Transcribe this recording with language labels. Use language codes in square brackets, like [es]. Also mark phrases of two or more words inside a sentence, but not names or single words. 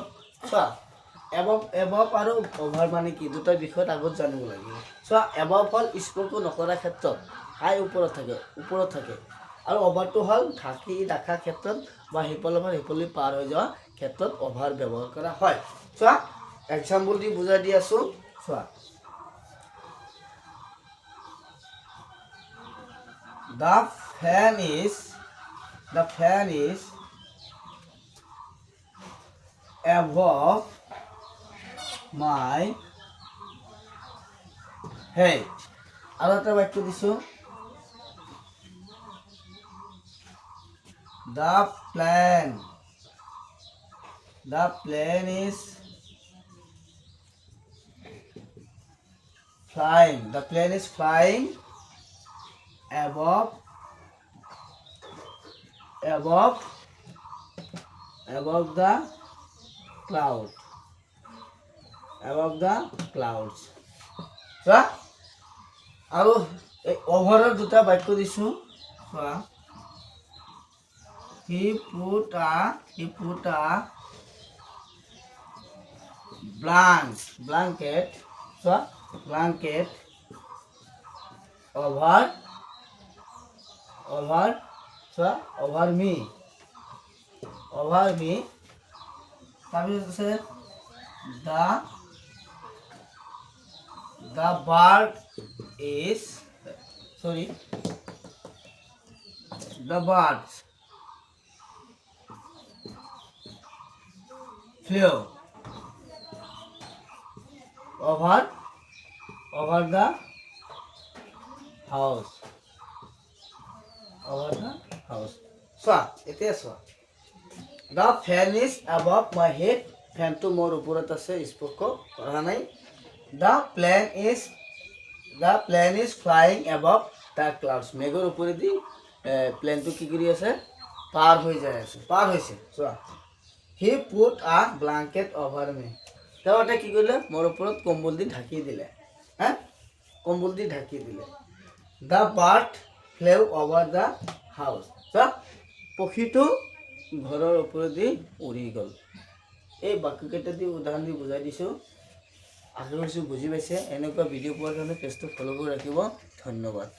[as] চোৱা এবভ আৰু অভাৰ মানে কি দুটা বিষয়ত আগত জানিব লাগিব। চোৱা এবভ হ'ল স্পৰ্শ নকৰা ক্ষেত্ৰত হাই ওপৰত থাকে আৰু অভাৰটো হ'ল ঢাকি ৰাখা ক্ষেত্ৰত বা সিফালৰ পৰা সিফালে পাৰ হৈ যোৱা ক্ষেত্ৰত অভাৰ ব্যৱহাৰ কৰা হয়। চোৱা এক্সাম্পল দি বুজাই দি আছোঁ। [en] চোৱা the fan is above my head। [as] আৰু এটা বাক্য দিছোঁ [en] the plane is flying above the clouds। [as] চোৱা আৰু এই অভাৰৰ দুটা বাক্য দিছোঁ। [en] চোৱা he put a blanket over me। [as] তাৰপিছত আছে [en] the birds flew over the house। [as] চোৱা এতিয়া চোৱা [en] the fan is above my head, [as] ফেনটো মোৰ ওপৰত আছে, স্পৰ্শ কৰা নাই। [en] the plane is flying above the clouds, [as] মেঘৰ ওপৰেদি প্লেনটো কি কৰি আছে, পাৰ হৈছে। [en] চোৱা he put a blanket over me, [as] তেওঁ এটা কি কৰিলে মোৰ ওপৰত কম্বল দি ঢাকি দিলে। [en] the bird flew over the house, [as] চোৱা পক্ষীটো ঘৰৰ ওপৰেদি উৰি গ'ল। এই বাক্যকেইটা দি উদাহৰণ দি বুজাই দিছোঁ। আশা কৰিছোঁ বুজি পাইছে। এনেকুৱা ভিডিঅ' পোৱাৰ কাৰণে পেজটো ফ'ল' কৰি ৰাখিব। ধন্যবাদ।